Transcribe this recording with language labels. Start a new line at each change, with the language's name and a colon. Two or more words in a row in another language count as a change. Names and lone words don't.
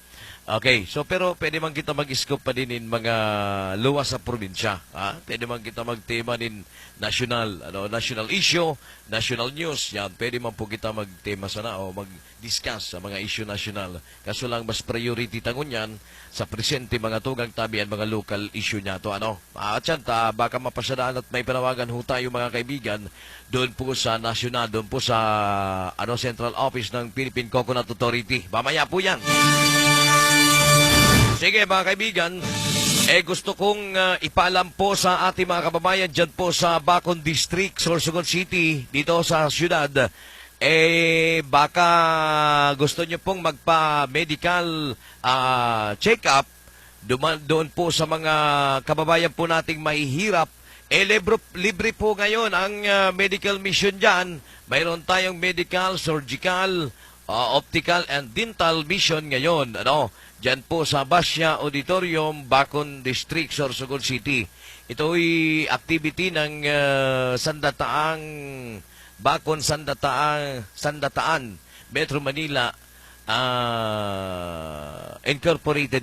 Bikol: Okay, so pero pwede man kita mag-scope pa din in mga luwas sa probinsya. Pwede man kita magtema din
English: national issue, national news.
Bikol: Yan, pwede man po kita magtema sana o mag-discuss sa mga
English: issue national.
Bikol: Kaso lang mas priority tangon yan sa presente mga tugang tabi at mga
English: local issue
Bikol: niya to.
Filipino: At yan, baka mapasadaan at may panawagan ho tayo mga kaibigan doon po sa national, doon po sa Central Office ng Philippine Coconut Authority. Mamaya po yan. Sige mga kaibigan, gusto kong ipaalam po sa ating mga kababayan dyan po sa Bacon District, Sorsogon City, dito sa syudad. Baka gusto nyo pong magpa-medical check-up doon po sa mga kababayan po nating mahihirap. Libre po ngayon ang medical mission dyan. Mayroon tayong
English: medical, surgical, optical and dental mission
Filipino: ngayon. Diyan po sa Basya Auditorium, Bacon District, Sorsogon City. Ito'y activity ng Sandataang Bacon Sandataan, Metro Manila Incorporated.